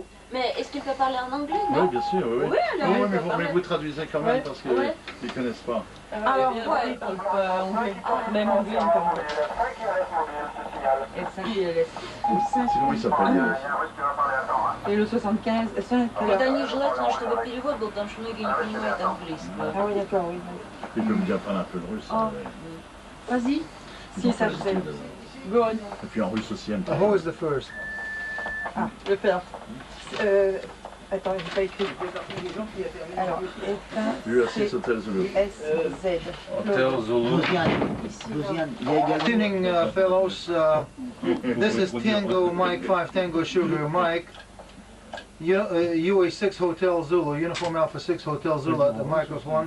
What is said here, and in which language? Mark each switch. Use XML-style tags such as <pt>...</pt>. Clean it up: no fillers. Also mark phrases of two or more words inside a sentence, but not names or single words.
<fr>Mais est-ce qu'il peut parler en anglais, non? Oui, bien sûr, oui. Oui, alors, mais vous traduisez quand même parce qu'ils ne connaissent pas. Alors, ouais, ils parlent pas anglais. Même anglais, on parle pas. Sinon, ils s'appellent. Et le 75,</fr> <ru>Это нежелательно, чтобы перевод был, потому что многие не понимают английского.</ru> <fr>Ah oui, d'accord, oui. Ils peuvent bien apprendre un peu le russe. Vas-y. Si, ça je sais.</fr> <en>Go on.</en> <fr>Et puis en russe aussi, un petit</fr> <en>Who is the first?</en> <fr>Ah, le first. Attends, j'ai pas écrit. Alors,</fr> <en>UA6 Hotel Zulu. SZ. Hotel Zulu. Good evening, fellows. This is Tango Mike 5, Tango Sugar Mike. UA6 Hotel Zulu, Uniform Alpha 6 Hotel Zulu at the microphone.</en>